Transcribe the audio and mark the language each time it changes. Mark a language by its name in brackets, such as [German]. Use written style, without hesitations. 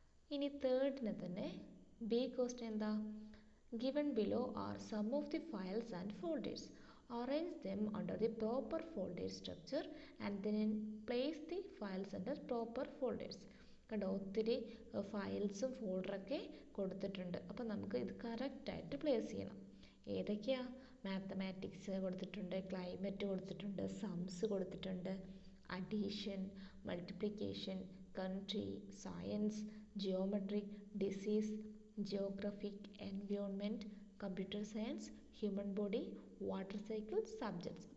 [Malayalam] ഇനി തേർഡിന് തന്നെ B question എന്താ? [English] given below are some of the files and folders. Arrange them under the proper folder structure and then place the files under proper folders. [Malayalam] കണ്ടോ, ഒത്തിരി ഫയൽസും ഫോൾഡറൊക്കെ കൊടുത്തിട്ടുണ്ട്. അപ്പോൾ നമുക്ക് ഇത് കറക്റ്റായിട്ട് പ്ലേസ് ചെയ്യണം. ഏതൊക്കെയാ? മാത്തമാറ്റിക്സ് കൊടുത്തിട്ടുണ്ട്, ക്ലൈമറ്റ് കൊടുത്തിട്ടുണ്ട്, സംസ് കൊടുത്തിട്ടുണ്ട്, addition, multiplication, country, science, geometry, disease, Geographic, environment, computer science, human body, water cycle, subjects.